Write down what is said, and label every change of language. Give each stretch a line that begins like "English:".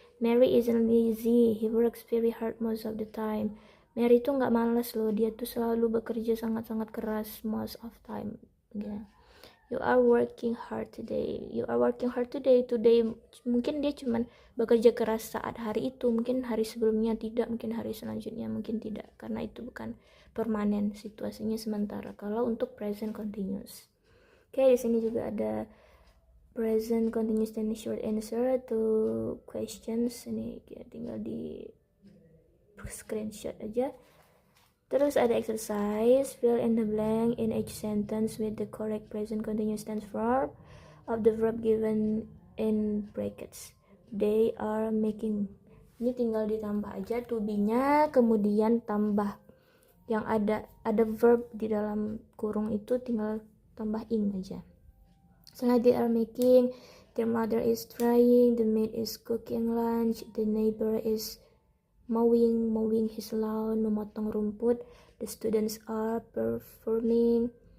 English: Mary isn't lazy, he works very hard most of the time.
Indonesian: Mary itu nggak malas loh, dia tuh selalu bekerja sangat-sangat keras
English: most of time. Yeah. You are working hard today. You are working hard today.
Indonesian: Today mungkin dia cuman bekerja keras saat hari itu, mungkin hari sebelumnya tidak, mungkin hari selanjutnya mungkin tidak, karena itu bukan permanen, situasinya sementara. Kalau untuk present continuous. Oke, di sini juga ada present continuous dan short answer to questions. Ini kita tinggal di screenshot aja. Terus ada
English: exercise, fill in the blank in each sentence with the correct present continuous tense form of the verb given in brackets. They are making.
Indonesian: Ini tinggal ditambah aja to be-nya, kemudian tambah yang ada verb di dalam kurung itu tinggal tambah in aja. Misalnya
English: they are making Their mother is trying, the maid is cooking lunch, the neighbor is mowing his lawn,
Indonesian: memotong rumput.
English: The students are performing.